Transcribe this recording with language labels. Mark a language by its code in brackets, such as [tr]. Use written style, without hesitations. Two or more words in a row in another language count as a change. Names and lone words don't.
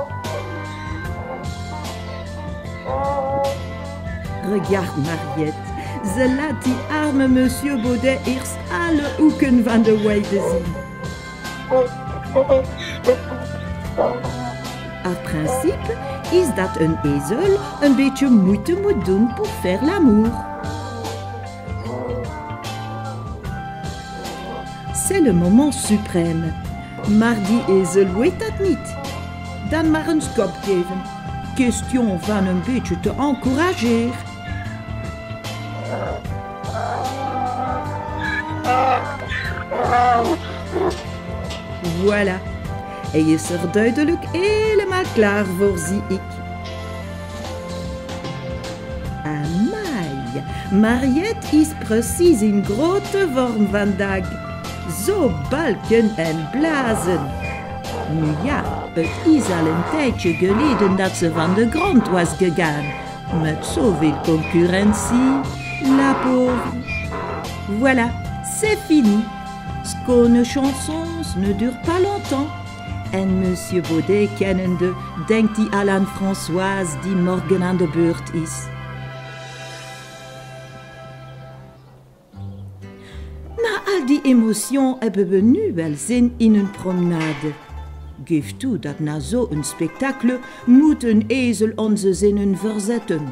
[nl] Regarde Mariette, ze laat die arme Monsieur Baudet eerst alle hoeken van de weide zien. En principe is dat een ezel een beetje moeite moet doen [fr] pour faire l'amour. C'est le moment suprême. [nl] Maar die ezel weet dat niet. Dan maar een schop geven. Question van een beetje te encourager. Voilà. Hij is er duidelijk helemaal klaar voor, zie ik. Amai, Mariette is precies in grote vorm vandaag. Zo balken en blazen. Nu ja, het is al een tijdje geleden dat ze van de grond was gegaan. Met zoveel concurrentie. [fr] La pauvre. Voilà, c'est fini. Schone chansons ne durent pas longtemps. [nl] En Monsieur Baudet kennende, denkt hij al aan Françoise die morgen aan de beurt is. Na al die emotion hebben we nu wel zin in een promenade. Geef toe dat na zo'n spektakel moet een ezel onze zinnen verzetten.